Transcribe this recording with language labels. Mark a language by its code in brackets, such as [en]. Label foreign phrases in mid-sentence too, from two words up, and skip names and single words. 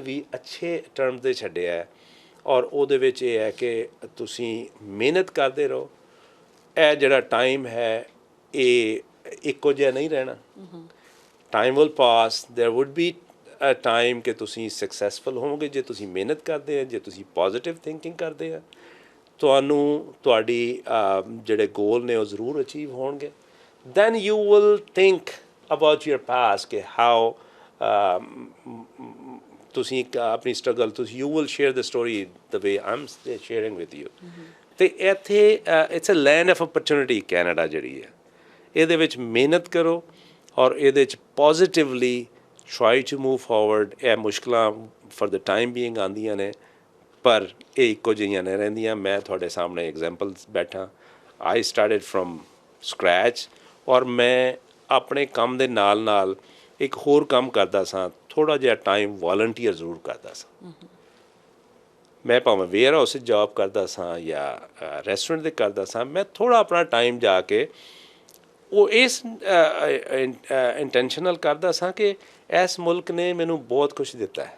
[pa] ਵੀ ਅੱਛੇ ਟਰਮ 'ਤੇ ਛੱਡਿਆ ਔਰ ਉਹਦੇ ਵਿੱਚ ਇਹ ਹੈ ਕਿ ਤੁਸੀਂ ਮਿਹਨਤ ਕਰਦੇ ਰਹੋ ਇਹ ਜਿਹੜਾ ਟਾਈਮ ਹੈ ਇਹ ਇੱਕੋ ਜਿਹਾ ਨਹੀਂ ਰਹਿਣਾ [en] time will pass there would be a time [pa] ਕਿ ਤੁਸੀਂ ਸਕਸੈਸਫੁਲ ਹੋਵੋਗੇ ਜੇ ਤੁਸੀਂ ਮਿਹਨਤ ਕਰਦੇ ਆ ਜੇ ਤੁਸੀਂ [en] positive thinking [pa] ਕਰਦੇ ਆ ਤੁਹਾਨੂੰ ਤੁਹਾਡੀ ਜਿਹੜੇ ਗੋਲ ਨੇ ਉਹ ਜ਼ਰੂਰ ਅਚੀਵ ਹੋਣਗੇ [en] then you will think about your past [pa] ਕਿ how ਤੁਸੀਂ ਆਪਣੀ ਸਟਰਗਲ ਤੁਸੀਂ [en] you will share the story the way I'm sharing with you [pa] ਤੇ ਇੱਥੇ [en] it's a land of opportunity [pa] ਕੈਨੇਡਾ ਜਿਹੜੀ ਹੈ ਇਹਦੇ ਵਿੱਚ ਮਿਹਨਤ ਕਰੋ ਔਰ ਇਹਦੇ ਵਿੱਚ ਪੋਜ਼ੀਟਿਵਲੀ [en] try to move forward [pa] ਇਹ ਮੁਸ਼ਕਲਾਂ [en] for the time being [pa] ਆਉਂਦੀਆਂ ਨੇ ਪਰ ਇਹ ਇੱਕੋ ਜਿਹੀਆਂ ਨਹੀਂ ਰਹਿੰਦੀਆਂ। ਮੈਂ ਤੁਹਾਡੇ ਸਾਹਮਣੇ ਐਗਜ਼ਾਮਪਲਸ ਬੈਠਾ, [en] I started from scratch, [pa] ਔਰ ਮੈਂ ਆਪਣੇ ਕੰਮ ਦੇ ਨਾਲ ਨਾਲ ਇੱਕ ਹੋਰ ਕੰਮ ਕਰਦਾ ਸਾਂ, ਥੋੜ੍ਹਾ ਜਿਹਾ [en] time volunteer [pa] ਜ਼ਰੂਰ ਕਰਦਾ ਸਾਂ। ਮੈਂ ਭਾਵੇਂ ਵੇਅਰ ਹਾਊਸ 'ਚ ਜੋਬ ਕਰਦਾ ਸਾਂ ਜਾਂ ਰੈਸਟੋਰੈਂਟ 'ਤੇ ਕਰਦਾ ਸਾਂ, ਮੈਂ ਥੋੜ੍ਹਾ ਆਪਣਾ ਟਾਈਮ ਜਾ ਕੇ ਉਹ ਇਸ ਇੰਟੈਂਸ਼ਨਲ ਕਰਦਾ ਸਾਂ ਕਿ ਇਸ ਮੁਲਕ ਨੇ ਮੈਨੂੰ ਬਹੁਤ ਕੁਛ ਦਿੱਤਾ ਹੈ।